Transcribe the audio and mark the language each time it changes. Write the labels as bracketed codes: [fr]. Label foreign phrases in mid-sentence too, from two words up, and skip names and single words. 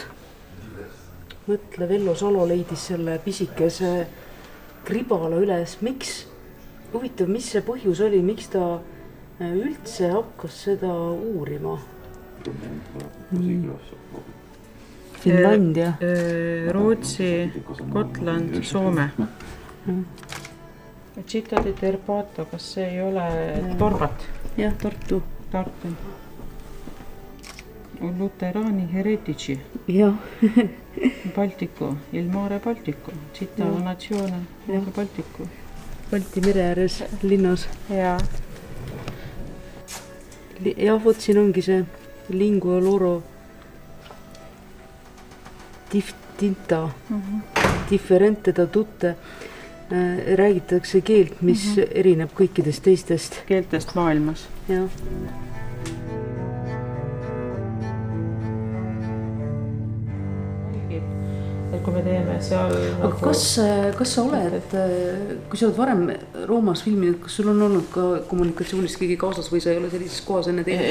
[et] Mõtle, Vello Salo leidis selle pisikese kribala üles. Huvitav, mis see põhjus oli, miks ta üldse hakkas seda uurima? Finlandia. Rootsi, Gotland, Soome. [it] Città di Terpato, [et] kas see ei ole Torvat? Jah, Tartu. [it] Luterani heretici. [et] Jah. [it] Baltiku, il mare Baltiku. Città nazione Baltiku. [et] Balti mere ääres linnas. Jah. Jah, vot siin ongi see [it] lingua loro tinta, differente da tutte. [et] Räägitakse keelt, mis erineb kõikidest teistest keeltest maailmas. Jah. Et kui me teeme seal... Aga kas sa oled, kui sa oled varem Roomas filminud, kas sul on olnud ka kommunikatsioonis kõigi kaasas või sa ei ole sellises kohas enne teinud?